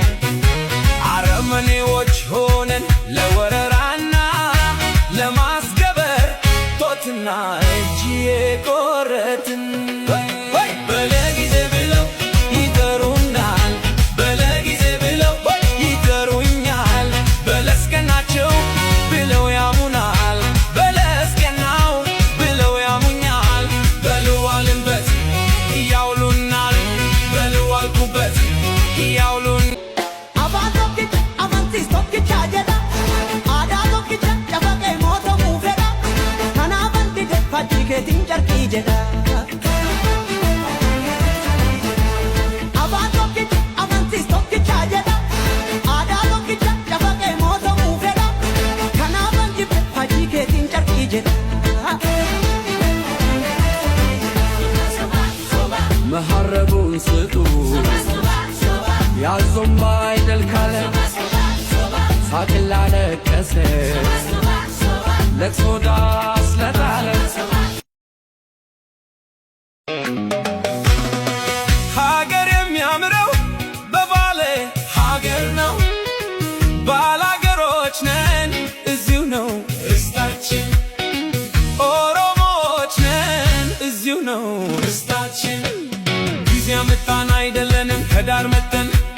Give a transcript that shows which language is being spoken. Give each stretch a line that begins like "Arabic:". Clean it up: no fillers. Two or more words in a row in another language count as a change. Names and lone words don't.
Amharic: አረመኔዎች ሆነን ለወረራና ለማስገበር ጦትና እጅ የቆረጥን በለጊዜ ብለው ይጠሩናል በለጊዜ ብለው ይጠሩኛል በለስቀናቸው ብለው ያሙናል በለስቀናው ብለው ያሙኛል በልዋልንበት ያውሉናል በልዋልኩበት ያውሉን
Oromo: Keetiin jarkii jedha Afaan tokkicha amantiis tokkicha jedha Aadaa tokkicha cafaqee mootumuu fedha Kanaafan jibbe hajii keetiin jarkii jedha
Amharic: መሐረቡን ስጡ ያዞም አይደል ካለ ሳቅላ ለቀሰ ለቅሶ ዳስ ለጣለ ሀገር የሚያምረው በባሌ ሀገር ነው ባላገሮች ነን እዚሁ ነው ርስታችን ኦሮሞዎች ነን እዚሁ ነው ርስታችን ጊዜ አመጣን አይደለንም ከዳር መተን